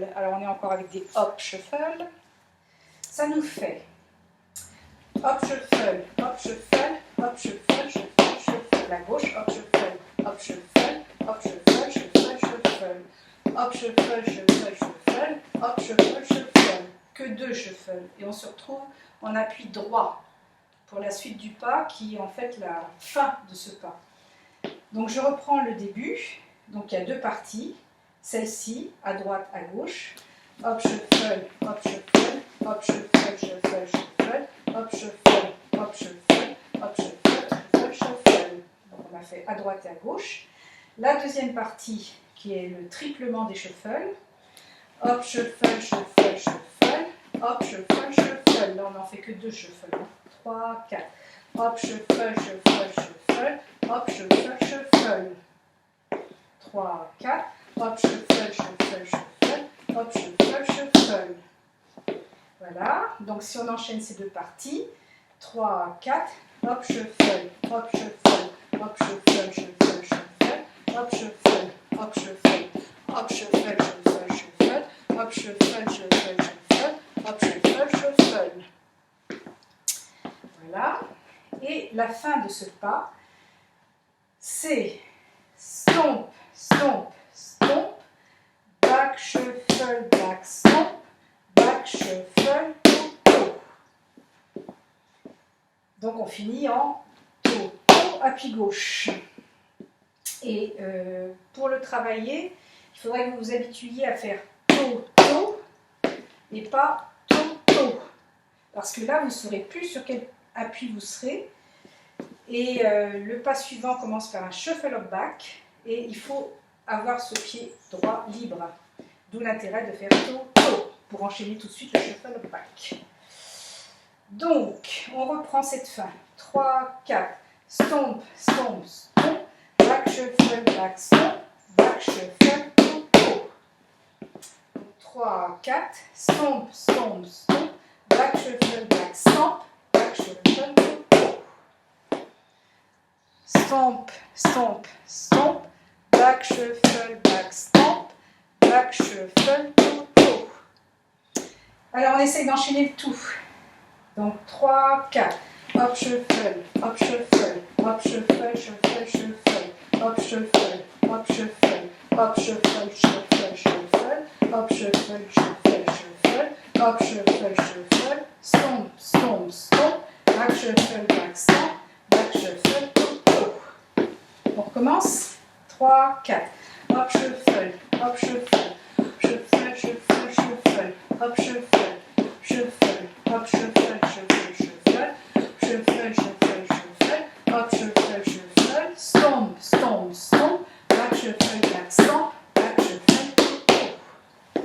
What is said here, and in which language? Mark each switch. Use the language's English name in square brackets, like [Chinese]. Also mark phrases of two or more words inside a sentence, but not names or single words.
[French] Alors on est encore avec des [English] hop shuffle. [French] Ça nous fait [English] hop shuffle, hop shuffle, hop shuffle, shuffle, [French] shuffle. La gauche, [English] hop shuffle, hop shuffle, hop shuffle, shuffle, [French] shuffle. [English] Hop shuffle, shuffle, shuffle, hop shuffle, shuffle. [French] Que 2 shuffle. Et on se retrouve en appui droit pour la suite du pas qui est en fait la fin de ce pas. Donc je reprends le début, donc il y a 2 parties, celle-ci, à droite, à gauche, [English] hop shuffle, hop shuffle, hop shuffle, shuffle, [French] shuffle, hop shuffle, hop shuffle, hop shuffle, shuffle, shuffle. Donc on a fait à droite et à gauche. La deuxième partie, qui est le triplement des shuffles, [English] hop shuffle, shuffle, shuffle, hop shuffle, shuffle. [French] Là on n'en fait que 2 shuffles, 3, 4. [English] Hop shuffle, shuffle, shuffle, hop shuffle, shuffle. [French] 3, 4. [English] Hop shuffle, shuffle, shuffle, hop shuffle, shuffle. [French] Voilà, donc si on enchaîne ces 2 parties, 3, 4. [English] Hop shuffle, hop shuffle, hop shuffle, shuffle, shuffle, hop shuffle, hop shuffle, hop shuffle, shuffle, shuffle, hop shuffle, shuffle, shuffle, hop shuffle, shuffle. [French] Voilà. Et la fin de ce pas, c'est [English] stomp, stomp, stomp, back shuffle, back stomp, back shuffle, toe. [French] Donc on finit en [English] toe, toe, [French] appui gauche. Et pour le travailler, il faudrait que vous vous habituiez à faire [English] toe, toe [French] et pas [English] toe, toe. [French] Parce que là, vous ne saurez plus sur quel appui vous serez. Et le pas suivant commence par un [English] shuffle up back [French] et il faut avoir ce pied droit libre. D'où l'intérêt de faire [English] toe, toe [French] pour enchaîner tout de suite le [English] shuffle up back. [French] Donc, on reprend cette fin. 3, 4, [English] stomp, stomp, stomp, back shuffle, back stomp, back shuffle, toe, toe. 3, 4, stomp, stomp, stomp, back shuffle, back stomp, back shuffle, toe, toe. Stomp, stomp, stomp, back shuffle, back stomp, back shuffle, toe, toe. [French] Alors on essaye d'enchaîner le tout. [English] Donc 3, 4, hop shuffle, hop shuffle, hop shuffle, shuffle, shuffle, hop shuffle, hop shuffle, hop shuffle, shuffle, shuffle, hop shuffle, shuffle, shuffle, hop shuffle, shuffle, stomp, stomp, stomp, back shuffle, back stomp, back shuffle, toe, toe. [French] On recommence. [English] 3, 4, hop shuffle, hop shuffle, shuffle, shuffle, shuffle, hop shuffle, shuffle, hop shuffle, shuffle, shuffle, shuffle, shuffle, shuffle, hop shuffle, shuffle, stomp, stomp, stomp, back shuffle, back stomp, back shuffle, toe, toe.